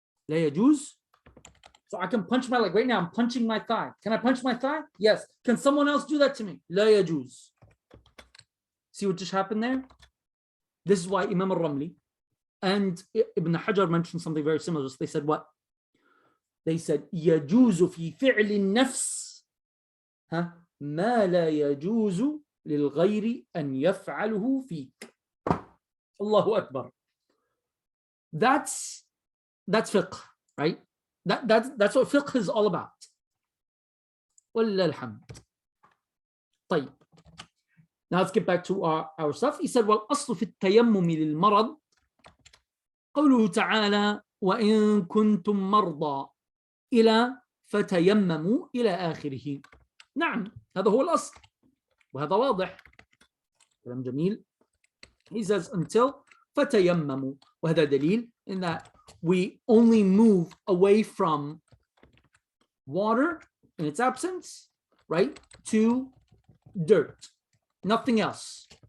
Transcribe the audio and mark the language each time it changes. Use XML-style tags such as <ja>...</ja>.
<ar>لا يجوز.</ar> <en>So I can punch my leg right now. I'm punching my thigh. Can I punch my thigh? Yes. Can someone else do that to me?</en> <ar>لا يجوز.</ar> <en>See what just happened there? This is why Imam al-Ramli and Ibn Hajar mentioned something very similar. They said what? They said</en> <ar>يجوز في فعل النفس ما لا يجوز للغير أن يفعله فيك.</ar> <en>Allahu Akbar. That's fiqh, right? That's what fiqh is all about.</en> <ar>وَلِلَّهِ الْحَمْدِ. طيب.</ar> <en>Now let's get back to our stuff. He said,</en> <ar>وَالْأَصْلُ فِي التَّيَمُّمِ لِلْمَرَضِ قوله تعالى وإن كنتم مرضى إلى فتيمموا إلى آخره. نعم هذا هو الأصل وهذا واضح. كلام جميل.</ar> <en>He says until فتيمموا,</en> <ar>وهذا دليل</ar> <en>in that we only move away from water in its absence, right, to dirt. Nothing else.</en>